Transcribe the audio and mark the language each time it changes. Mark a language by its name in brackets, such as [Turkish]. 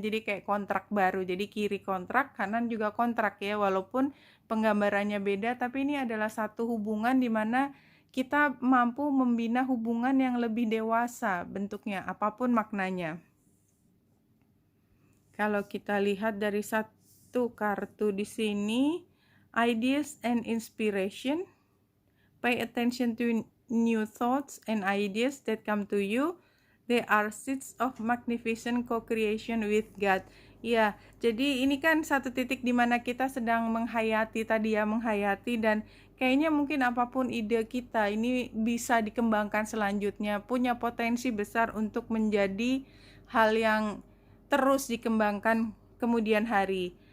[Indonesian] Jadi kayak kontrak baru, jadi kiri kontrak, kanan juga kontrak ya, walaupun penggambarannya beda, tapi ini adalah satu hubungan di mana kita mampu membina hubungan yang lebih dewasa bentuknya, apapun maknanya. Kalau kita lihat dari satu kartu di sini [English] ideas and inspiration. Pay attention to new thoughts and ideas that come to you. They are seeds of magnificent co-creation with God. [Indonesian] Ya, jadi ini kan satu titik di mana kita sedang menghayati tadi ya, menghayati, dan kayaknya mungkin apapun ide kita ini bisa dikembangkan selanjutnya, punya potensi besar untuk menjadi hal yang terus dikembangkan kemudian hari.